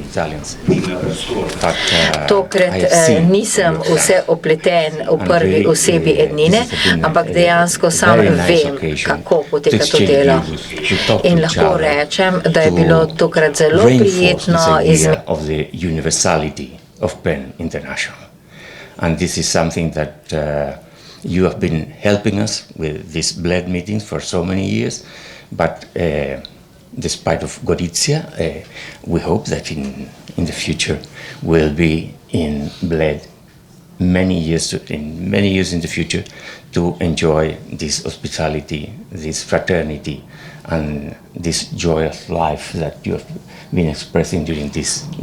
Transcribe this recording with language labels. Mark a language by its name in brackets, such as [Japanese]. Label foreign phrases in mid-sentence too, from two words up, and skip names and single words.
[Slovenian] Tokrat nisem vse opleten v prvi osebi ednine, ampak dejansko sam vem, kako poteka to delo. In lahko rečem, da je bilo tokrat zelo prijetno [English] of PEN International. And this is something that you have been helping us with these Bled meetings for so many years, but despite of Gorizia, we hope that in the future we'll be in Bled many years in the future to enjoy this hospitality, this fraternity, and this joy of life that you have been expressing during these days.